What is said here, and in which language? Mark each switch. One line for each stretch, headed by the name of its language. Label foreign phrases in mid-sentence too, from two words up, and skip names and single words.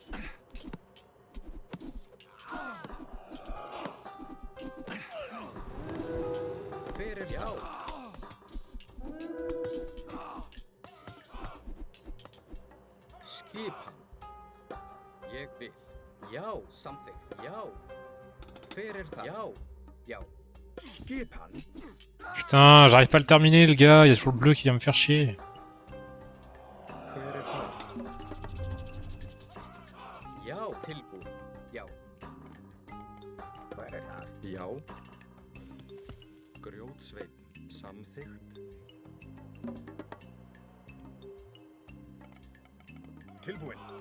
Icelandic: Hver er já? Skipan. Ég vil. Já, samþykkt. Já. Hver er það? Já. Já. Skipan.
French: Putain, j'arrive pas à le terminer, le gars. Il y a toujours le bleu qui vient me faire chier.
Icelandic: Hver er það? Já, tilbúin. Já. Hver er það? Já. Grjótsveinn. Samþykkt. Tilbúin.